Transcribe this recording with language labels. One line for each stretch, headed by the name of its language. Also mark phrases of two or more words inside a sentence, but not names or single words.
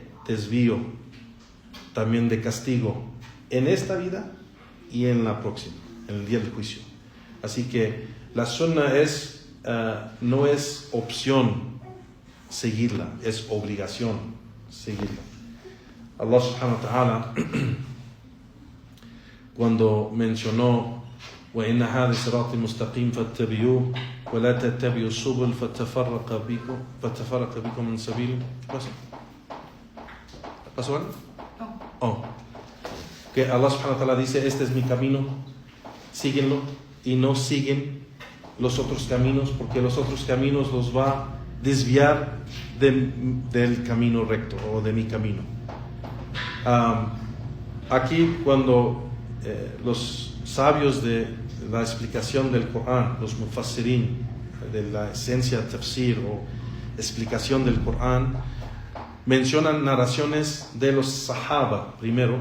Spanish: Desvío, también de castigo, en esta vida y en la próxima, en el día del juicio. Así que la sunna no es opción seguirla, es obligación seguirla.
Arabic: الله سبحانه وتعالى,
Spanish: cuando mencionó
Arabic: وَإِنَّ هَذَا صِرَاطِ مُسْتَقِيمٌ فَاتَّبِعُوهُ وَلَا تَتَّبِعُوا السُّبُلَ فَتَفَرَّقَ بِكُم مِّن سَبِيلِهِ.
Spanish: ¿Qué pasa? ¿Pasó algo? Oh. Que Allah
Arabic: سبحانه وتعالى
Spanish: dice: este es mi camino, síguenlo, y no siguen los otros caminos, porque los otros caminos los va a desviar del camino recto, o de mi camino. Aquí, cuando los sabios de la explicación del Corán, los mufassirin, de la esencia tafsir o explicación del Corán, mencionan narraciones de los sahaba primero.